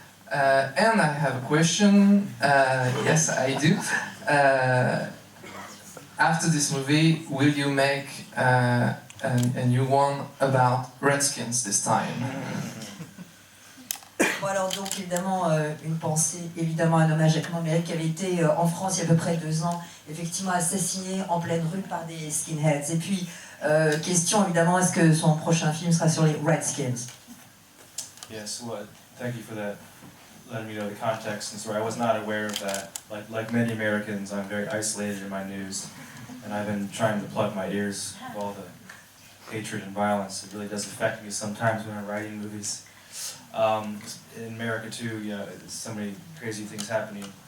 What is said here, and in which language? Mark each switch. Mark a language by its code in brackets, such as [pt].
[en] And I have a question. Yes, I do. After this movie, will you make a new one about Redskins this time? [fr] Bon alors donc évidemment une pensée, évidemment un hommage à Clément Méric qui avait été en France il y a à peu près 2 ans, effectivement assassiné en pleine rue par des skinheads. Et puis question évidemment, est-ce que son prochain film sera sur les Redskins? [en] Yes, well, thank you for that, letting me know the context and story. I was not aware of that. Like many Americans, I'm very isolated in my news, and I've been trying to plug my ears of all the hatred and violence. It really does affect me sometimes when I'm writing movies. In America too, you know, so many crazy things happening.